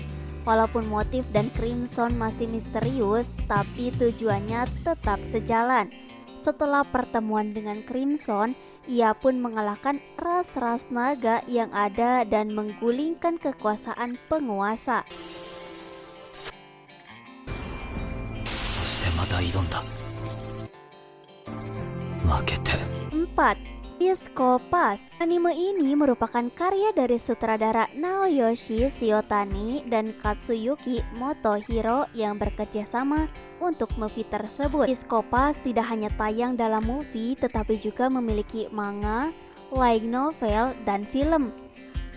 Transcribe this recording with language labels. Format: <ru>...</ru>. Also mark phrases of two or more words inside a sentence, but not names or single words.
<id>Walaupun motif dan Crimson masih misterius, tapi tujuannya tetap sejalan. Setelah pertemuan dengan Crimson, ia pun mengalahkan ras-ras naga yang ada dan menggulingkan kekuasaan penguasa.</id> <ja>そしてまた挑んだ負けて</ja> <id>4. Disco Pass. Anime ini merupakan karya dari sutradara Naoyoshi Shiotani dan Katsuyuki Motohiro yang bekerja sama untuk movie tersebut. Disco Pass tidak hanya tayang dalam movie, tetapi juga memiliki manga,</id> <en>light novel,</en> <id>dan film.</id>